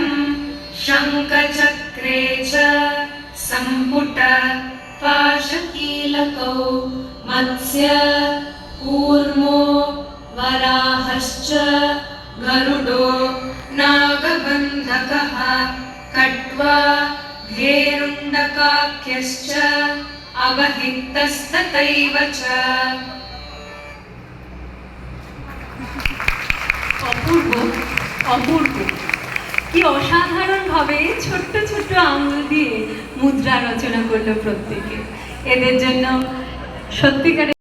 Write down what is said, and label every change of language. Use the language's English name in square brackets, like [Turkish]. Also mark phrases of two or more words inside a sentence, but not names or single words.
[Sanskrit] शंखचक्रे च संपुट पाशकीलकौ मत्स्य कूर्मो वराहश्च गरुडो नागबन्धकः कट्वा घेरुण्डकाख्यश्च अवहितस्तथैव च। [Bangla] অপূর্ব অপূর্ব, কি অসাধারণ ভাবে ছোট্ট ছোট্ট আঙুল দিয়ে মুদ্রা রচনা করলো প্রত্যেকে। এদের জন্য সত্যিকারের